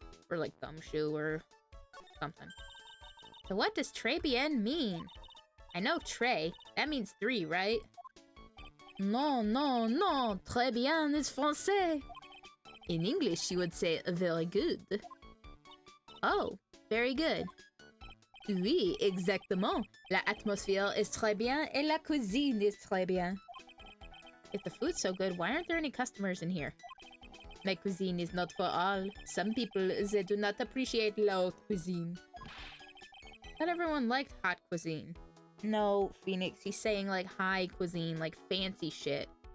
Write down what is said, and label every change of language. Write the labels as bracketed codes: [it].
[en] Or, like, Gumshoe or something. So what does [fr] très bien [en] mean? I know très. That means 3, right? [fr] Non, non, non. Très bien [en] is [fr] français. [en] In English, you would say very good. Oh, very good. [fr] Oui, exactement. La atmosphère est très bien et la cuisine est très bien. [en] If the food's so good, why aren't there any customers in here? My cuisine is not for all. Some people, they do not appreciate low cuisine. Not everyone liked hot cuisine. No, Phoenix, he's saying like high cuisine, like fancy shit.